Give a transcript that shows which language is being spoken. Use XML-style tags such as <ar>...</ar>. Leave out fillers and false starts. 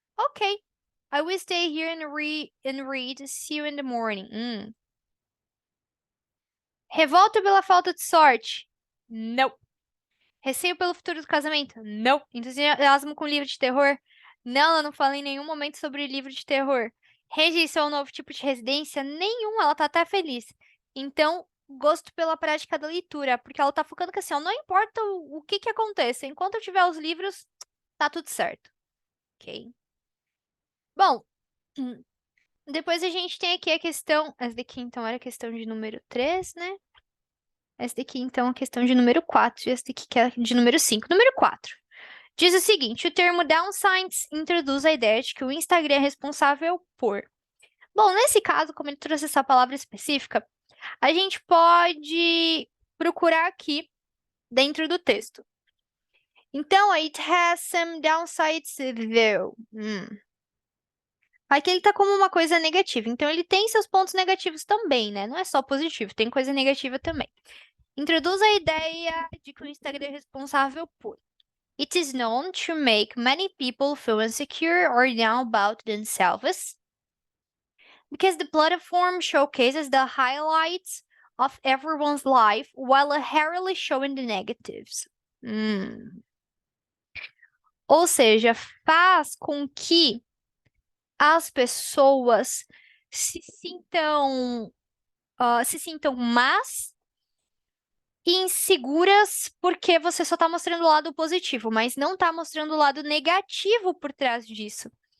<en>Okay, I will stay here and read. See you in the morning.</en> <pt>Revolta pela falta de sorte? Não. Receio pelo futuro do casamento? Não. Entusiasmo com livro de terror? Não, ela não fala em nenhum momento sobre livro de terror. Rejeição ao novo tipo de residência? Nenhum, ela tá até feliz. Então, gosto pela prática da leitura, porque ela tá focando que assim, ó, não importa o que aconteça, enquanto eu tiver os livros, tá tudo certo. Ok? Bom, depois a gente tem aqui a questão. Essa daqui, então, era a questão de número 3, né? Essa daqui, então, é a questão de número 4. E essa daqui, que é de número 5. Número 4. Diz o seguinte: o termo downsides introduz a ideia de que o Instagram é responsável por. Bom, nesse caso, como ele trouxe essa palavra específica, a gente pode procurar aqui dentro do texto. Então,</pt> <en>it has some downsides though.</en> <pt>Aqui ele tá como uma coisa negativa, então ele tem seus pontos negativos também, né? Não é só positivo, tem coisa negativa também. Introduz a ideia de que o Instagram é responsável por.</pt> <en>It is known to make many people feel insecure or down about themselves because the platform showcases the highlights of everyone's life while rarely showing the negatives.</en> <pt>Ou seja, faz com que as pessoas se sintam más e inseguras porque você só está mostrando o lado positivo, mas não está mostrando o lado negativo por trás disso.</pt>